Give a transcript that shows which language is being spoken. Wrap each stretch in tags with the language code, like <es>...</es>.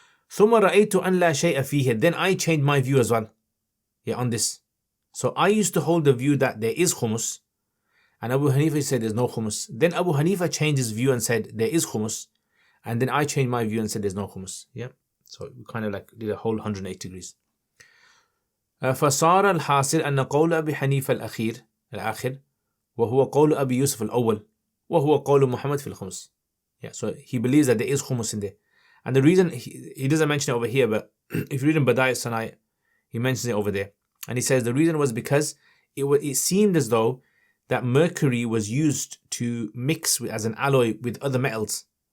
<ar>ثم رأيت أن لا شيء فيه,</ar> <en>then I changed my view as well. Yeah, on this. So I used to hold the view that there is khumus, and Abu Hanifa said there's no khumus. Then Abu Hanifa changed his view and said there is khumus, and then I changed my view and said there's no khumus. Yeah, so we kind of like did a whole 180 degrees.</en> <ar>فصار الحاصل أن قول أبي حنيفة الآخر وهو قول أبي يوسف الأول وهو قول محمد في الخمس.</ar> <en>Yeah, so he believes that there is khumus in there. And the reason, he doesn't mention it over here, but if you read in Hidayah Sanai, he mentions it over there. And he says the reason was because it seemed as though that mercury was used to mix as an alloy with other metals.</en>